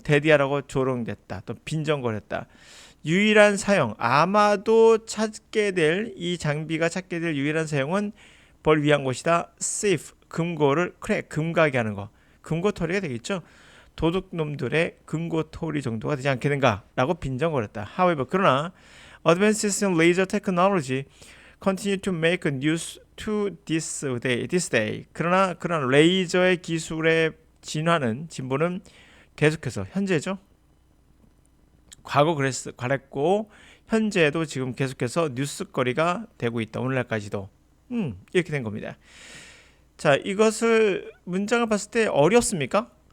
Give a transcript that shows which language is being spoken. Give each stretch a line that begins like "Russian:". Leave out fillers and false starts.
Korean: 대디하라고 조롱됐다. 또 빈정거렸다. 유일한 사용, 아마도 찾게 될 이 장비가 찾게 될 유일한 사용은 뭘 위한 것이다. safe, 금고를 금가게 하는 거. 금고털이가 되겠죠. 도둑놈들의 금고털이 정도가 되지 않겠는가 라고 빈정거렸다.
English: However, 그러나 advances in laser technology continue to make news to this day.
Korean: 그러나 그런 레이저의 기술의 진보는 계속해서 현재죠. 과거 그랬고 현재도 지금 계속해서 뉴스거리가 되고 있다. 오늘날까지도 이렇게 된 겁니다. 자, 이것을 문장을 봤을 때 어렵습니까?